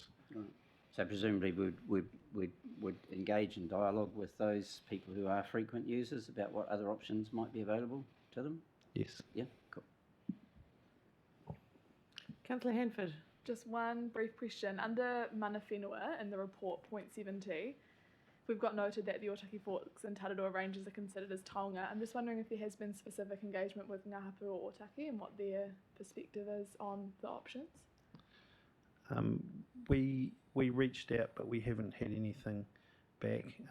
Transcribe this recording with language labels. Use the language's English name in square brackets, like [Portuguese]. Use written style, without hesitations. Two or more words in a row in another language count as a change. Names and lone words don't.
[English] Right. So presumably would engage in dialogue with those people who are frequent users about what other options might be available to them? Yes. Yeah, cool. Councillor Hanford. Just one brief question. Under [Māori] mana whenua [English] in the report, point 7.2, we've got noted that the Otaki Forks and Tararoa ranges are considered as taonga. I'm just wondering if there has been specific engagement with [Māori] Ngā Hapu [English] or Otaki and what their perspective is on the options. We reached out, but we haven't had anything back.